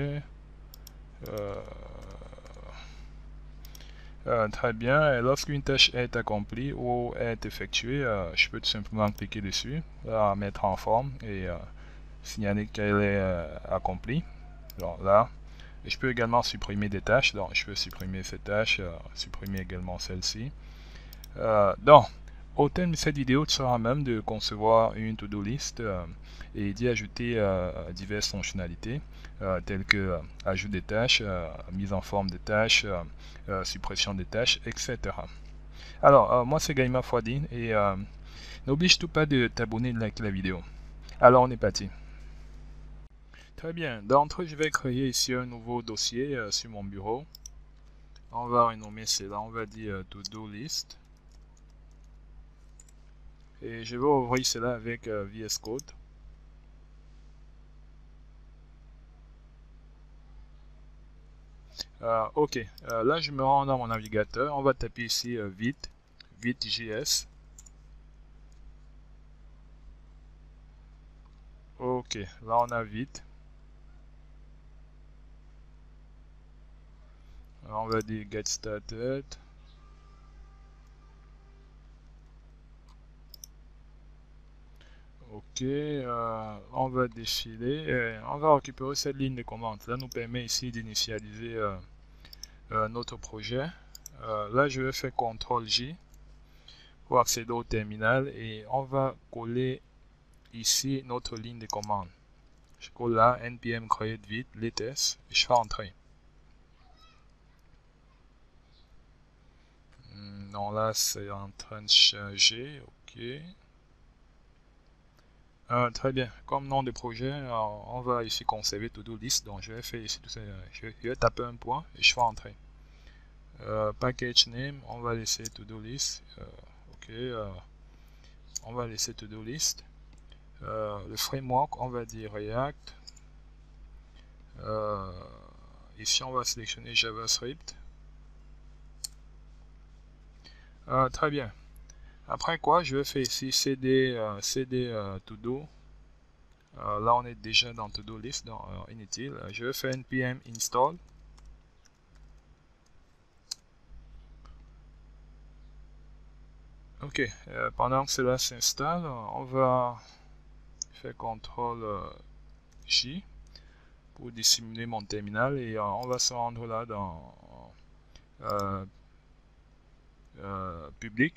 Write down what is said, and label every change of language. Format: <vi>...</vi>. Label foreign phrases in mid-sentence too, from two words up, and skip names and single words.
<fr>Très bien, et lorsqu'une tâche est accomplie ou est effectuée, je peux tout simplement cliquer dessus, la mettre en forme et signaler qu'elle est accomplie. Donc là, et je peux également supprimer des tâches, donc je peux supprimer ces tâches, supprimer également celle-ci. Donc, au terme de cette vidéo, tu seras à même de concevoir une</fr> <en>to-do list</en> <fr>et d'y ajouter diverses fonctionnalités telles que ajout des tâches, mise en forme des tâches, suppression des tâches, etc. Alors, moi c'est Gaïma Fouadine et n'oublie surtout pas de t'abonner et de liker la vidéo. Alors, on est parti. Très bien, d'entrée, je vais créer ici un nouveau dossier sur mon bureau. On va renommer cela, on va dire</fr> <en>to-do list.</en> <fr>Et je vais ouvrir cela avec VS Code. Ok, là je me rends dans mon navigateur. On va taper ici vite.js. Ok, là on a vite. Alors, on va dire</fr> <en>get started.</en> <fr>Ok, on va défiler. On va récupérer cette ligne de commande. Ça nous permet ici d'initialiser notre projet. Là je vais faire CTRL-J pour accéder au terminal et on va coller ici notre ligne de commande. Je colle là, npm create vite, latest, et je fais entrer. Non, là c'est en train de charger, ok. Très bien, comme nom de projet, on va ici conserver</fr> <en>to-do list,</en> <fr>donc je vais faire ici tout ça, je vais taper un point et je fais entrer.</fr> <en>Package name,</en> <fr>on va laisser</fr> <en>to-do list,</en> <fr>ok, on va laisser</fr> <en>to-do list.</en> <fr>Le framework, on va dire React. Ici, on va sélectionner JavaScript. Très bien. Après quoi, je vais faire ici cd to do. Là, on est déjà dans</fr> <en>to do list,</en> <fr>dans inutile. Je vais faire npm install. Ok, pendant que cela s'installe, on va faire CTRL-J pour dissimuler mon terminal et on va se rendre là dans public.</fr>